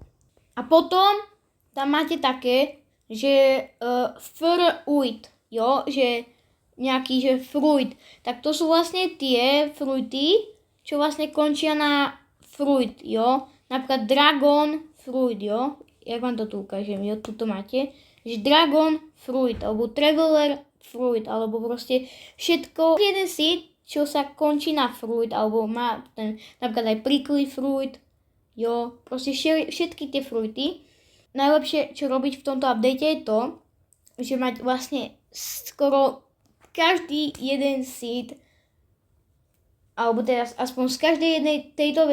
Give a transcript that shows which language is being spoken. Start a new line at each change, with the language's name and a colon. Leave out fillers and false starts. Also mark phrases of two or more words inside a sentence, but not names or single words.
Slovak: A potom tam máte také, že fruit, jo, že nejaký, že fruit, tak to sú vlastne tie fruity, čo vlastne končia na fruit, jo, napríklad
English: dragon fruit,
Slovak: jo, jak vám to tu ukážem, jo, tuto máte, že
English: dragon fruit,
Slovak: alebo
English: traveler fruit,
Slovak: alebo proste všetko, jeden seed, čo sa končí na fruit, alebo má ten, napríklad aj
English: prickly fruit,
Slovak: jo, proste všetky tie fruity. Najlepšie, čo robiť v tomto update je to, že mať vlastne skoro každý jeden seed, alebo teraz aspoň z každej jednej tejto